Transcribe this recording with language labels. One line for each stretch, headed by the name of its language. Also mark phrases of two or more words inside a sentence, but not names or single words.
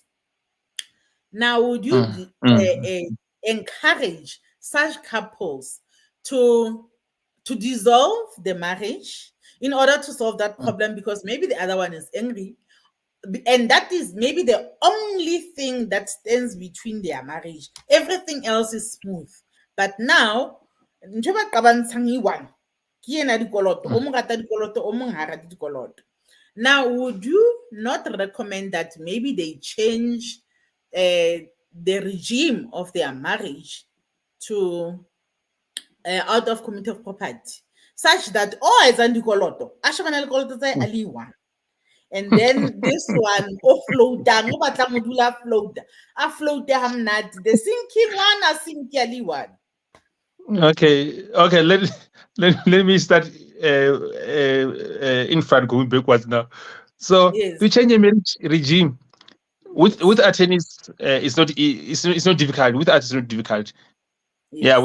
English: Now, would you encourage such couples to dissolve the marriage in order to solve that problem? Because maybe the other one is angry, and that is maybe the only thing that stands between their marriage. Everything else is smooth. But now,
Southern Sotho: ntho e ba qabantshang e one, ke ena dikoloto, o mong rata dikoloto, o mong ha rate dikoloto.
English: Now, would you not recommend that maybe they change the regime of their marriage to out of community of property, such that as and dikoloto,
Southern Sotho: a shebana le dikoloto tsa hae a le one,
English: and then this one
Southern Sotho: offloadang o batla mo dula a float ha mnati,
English: the sinking one a sink
Southern Sotho: ya le one.
English: Okay. Let me start in front, going backwards now. So Yes, to change a marriage regime with attorneys, it's not difficult. With us, it's not difficult. Yeah,